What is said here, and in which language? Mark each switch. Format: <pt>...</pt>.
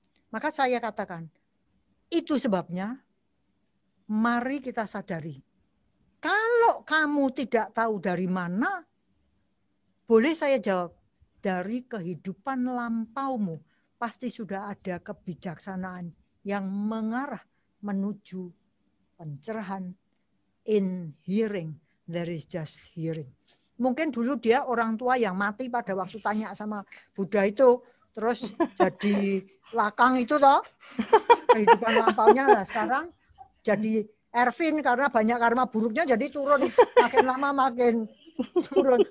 <id>Maka saya katakan, itu sebabnya mari kita sadari. Kalau kamu tidak tahu dari mana, boleh saya jawab, dari kehidupan lampaumu pasti sudah ada kebijaksanaan yang mengarah menuju pencerahan.</id> <en>In hearing, there is just hearing.</en> <id>Mungkin dulu dia orang tua yang mati pada waktu tanya sama Buddha itu, terus jadi lakang itu toh, kehidupan lampaunya. Nah, sekarang jadi Ervin karena banyak karma buruknya jadi turun, makin lama makin turun.</id>